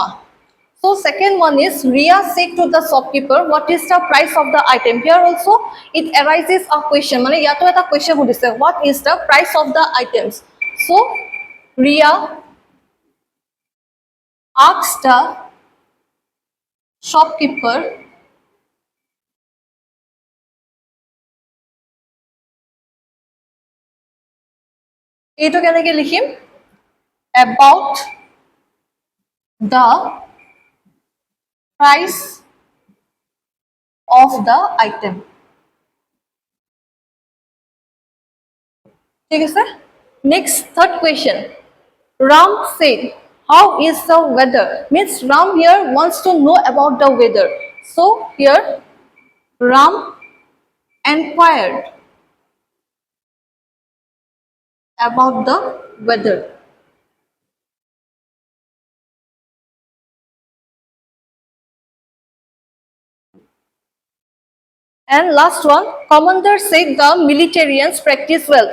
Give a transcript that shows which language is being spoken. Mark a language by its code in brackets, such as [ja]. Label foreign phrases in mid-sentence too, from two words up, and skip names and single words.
[en] So second one is Ria said to the shopkeeper, "What is the price of the item?" Here also it arises a question. [as] মানে ইয়াতো এটা question সুধিছে. [en] What is the price of the items? So Ria asked the shopkeeper [as] এইটো কেনেকৈ লিখিম [en] about the price of the item [as] ঠিক আছে [en] next third question Ram said how is the weather means Ram here wants to know about the weather so here Ram inquired about the weather And last one, commander said the militarians practice well.